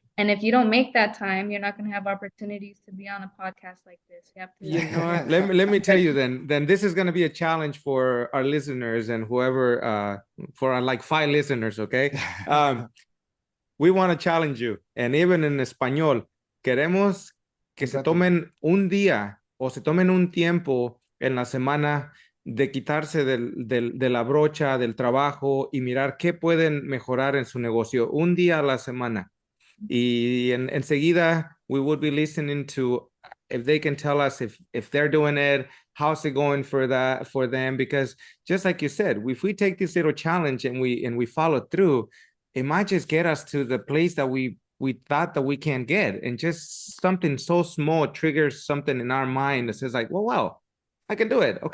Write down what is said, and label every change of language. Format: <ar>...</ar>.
<en>And if you don't make that time, you're not going to have opportunities to be on a podcast like this. You have You to know what? Let me tell you then this is gonna be a challenge for our listeners and whoever for our like 5 listeners, okay? We want to challenge you. And even in español,</en> <es>queremos que se</es> <en>Exactly.</en> <es>tomen un día o se tomen un tiempo en la semana de quitarse de la brocha del trabajo y mirar qué pueden mejorar en su negocio un día a la semana. Y enseguida,</es> <en>we would be listening to if they can tell us if they're doing it, how's it going for them? Because just like you said, if we take this little challenge and we follow through, it might just get us to the place that we thought that we can't get, and just something so small triggers something in our mind that says like, well, wow, I can do it.</en>